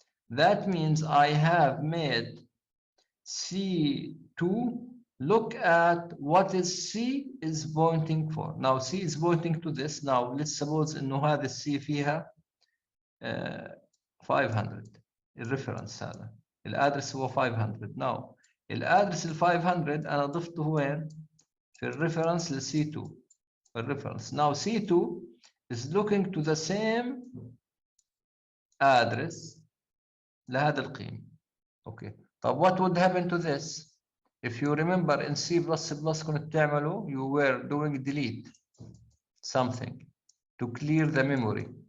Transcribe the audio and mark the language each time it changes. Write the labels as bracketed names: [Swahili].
[English] That means I have made C2 look at what is C is pointing for. Now C is pointing to this. Now let's suppose [Arabic] إنه هذا الC فيها 500. الريفرنس هذا الادرس هو 500. [English] Now [Arabic] الادرس ال 500 أنا ضفته وين؟ في الريفرنس لل C2. الريفرنس. [English] Now C2 is looking to the same address [Arabic] لهذا القيمة. [English] Okay. [Arabic] طب [English] what would happen to this? If you remember in C++ [Arabic] كنت تعملوا, [English] you were doing delete something to clear the memory.